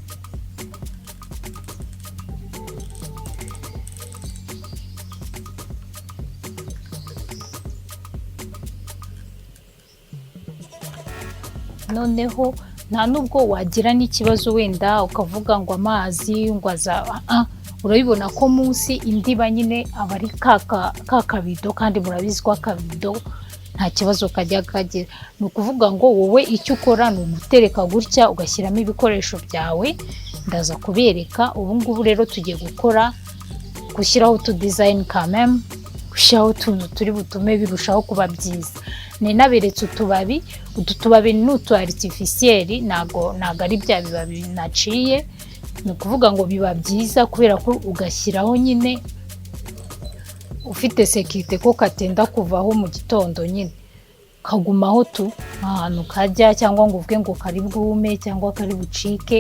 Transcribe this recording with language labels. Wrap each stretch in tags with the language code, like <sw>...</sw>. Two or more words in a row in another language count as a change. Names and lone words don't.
<rw>Noneho nta nubwo wagira n'ikibazo wenda ukavuga ngo amazi ngo urabibona ko munsi indiba nyine abari kakabido kandi murabizi ko akabido nta kibazo kajya kagira. Ni ukuvuga ngo wowe icyo ukora ni ugutereka gutya ugashyiramo ibikoresho byawe. Ndaza kubereka ubu ngubu rero tugiye gushyiraho tu design</rw> <fr>quand même,</fr> <rw>gushyiraho utuntu turi butume birushaho kuba byiza. Naberetse utu tubabi ni utu artificiel, nago ari bya bibabi naciye. Ni ukuvuga ngo biba byiza kubera ko ugashyiraho nyine ufite sekirite ko katenda kuvaho mu gitondo nyine kagumaho ahantu kajya, cyangwa ngo uvuge ngo kari bwume cyangwa kari bucike.</rw>